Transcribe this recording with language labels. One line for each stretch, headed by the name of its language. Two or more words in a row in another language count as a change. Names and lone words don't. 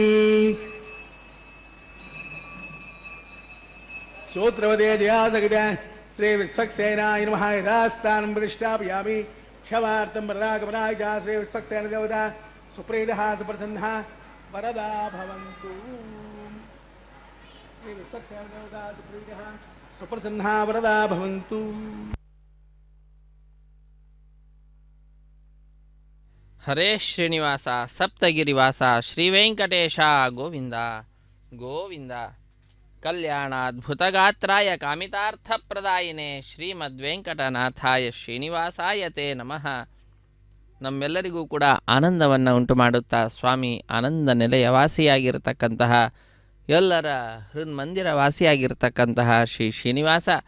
Sanskrit: सूत्रवदे जयासगिता श्री विश्वक्सेनाय नमः यथास्थानं प्रतिष्ठापयामि क्षमार्थं वरदागमनाय च श्री विश्वक्सेन देवता सुप्रीतः सुप्रसन्नः वरदा भवन्तु श्री विश्वक्सेन देवता सुप्रीतः सुप्रसन्नः वरदा भवन्तु। ಹರೇ ಶ್ರೀನಿವಾಸ ಸಪ್ತಗಿರಿವಾಸ ಶ್ರೀ ವೆಂಕಟೇಶ ಗೋವಿಂದ ಗೋವಿಂದ. ಕಲ್ಯಾಣಾದ್ಭುತಗಾತ್ರಾಯ ಕಾಮಿತಾರ್ಥಪ್ರದಾಯಿನೇ ಶ್ರೀಮದ್ವೆಂಕಟನಾಥಾಯ ಶ್ರೀನಿವಾಸಾಯ ತೇ ನಮಃ.
Kannada: ನಮ್ಮೆಲ್ಲರಿಗೂ ಕೂಡ ಆನಂದವನ್ನು ಉಂಟು ಮಾಡುತ್ತಾ ಸ್ವಾಮಿ ಆನಂದ ನೆಲೆಯ ವಾಸಿಯಾಗಿರತಕ್ಕಂತಹ ಎಲ್ಲರ ಹೃನ್ಮಂದಿರ ವಾಸಿಯಾಗಿರ್ತಕ್ಕಂತಹ ಶ್ರೀ ಶ್ರೀನಿವಾಸ